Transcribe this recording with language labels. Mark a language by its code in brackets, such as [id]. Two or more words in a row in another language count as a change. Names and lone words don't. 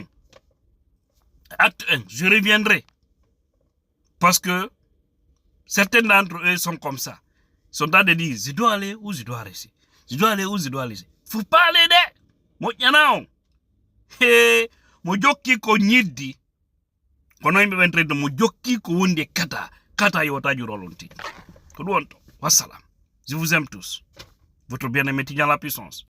[fr] Acte 1, je reviendrai. Parce que certains d'entre eux sont comme ça. Ils sont en train de dire, je dois aller ou je dois rester. Je dois aller ou je dois aller. Il ne faut pas aller de. Moi, il y en a un. Moi, je suis [ff] ko nyidi. Kono imbe ventre de mo jokki ko wonde kata yota jurolonti. Ko wassalam. [fr] Je vous aime tous. Votre bien-aimé Tidjane La Puissance.